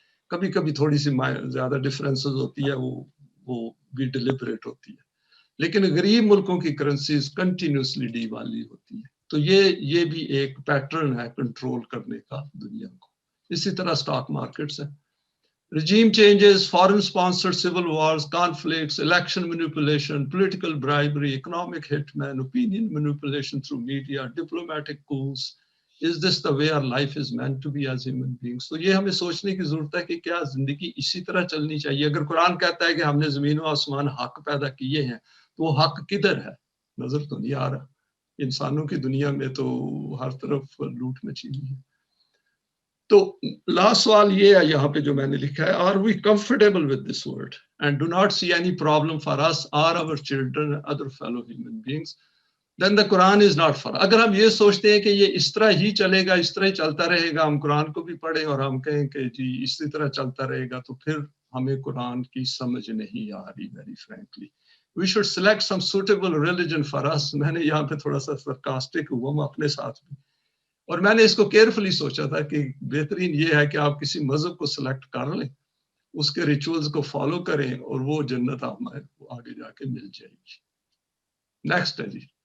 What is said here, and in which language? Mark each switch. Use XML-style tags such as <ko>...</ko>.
<ur>کبھی کبھی تھوڑی سی زیادہ ڈفرینسز ہوتی ہے وہ بھی ڈیلیبریٹ ہوتی ہے لیکن غریب ملکوں کی کرنسیز کنٹینیوسلی ڈی والی ہوتی ہے. تو یہ بھی ایک پیٹرن ہے کنٹرول کرنے کا دنیا کو. اسی طرح سٹاک مارکیٹس ہیں.</ur> <en>regime changes, foreign sponsored civil wars, conflicts, election manipulation, political bribery, economic hitman, opinion manipulation through media, diplomatic coups. Is this the way our life is meant to be as human beings?</en> <ur>تو یہ ہمیں سوچنے کی ضرورت ہے کہ کیا زندگی اسی طرح چلنی چاہیے. اگر قرآن کہتا ہے کہ ہم نے زمین و آسمان حق پیدا کیے ہیں تو وہ حق کدھر ہے؟ نظر تو نہیں آ رہا. انسانوں کی دنیا میں تو ہر طرف لوٹ مچی ہوئی ہے. تو لاسٹ سوال یہ ہے یہاں پہ جو میں نے لکھا ہے</ur> <en>are we comfortable with this world and do not see any problem for us or our children and other fellow human beings, then the Quran is not for.</en> <ur>اگر ہم یہ سوچتے ہیں کہ یہ اس طرح ہی چلے گا اس طرح ہی چلتا رہے گا ہم قرآن کو بھی پڑھیں اور ہم کہیں کہ جی اسی طرح چلتا رہے گا تو پھر ہمیں قرآن کی سمجھ نہیں آ رہی.</ur> <en>very frankly we should select some suitable religion for us.</en> <ur>میں نے یہاں پہ تھوڑا سا sarcastic ہوا میں اپنے ساتھ بھی اور میں نے اس کو کیئرفلی سوچا تھا کہ بہترین یہ ہے کہ آپ کسی مذہب کو سلیکٹ کر لیں اس کے ریچولز کو فالو کریں اور وہ جنت آپ آگے جا کے مل جائے گی. نیکسٹ ہے جی.</ur>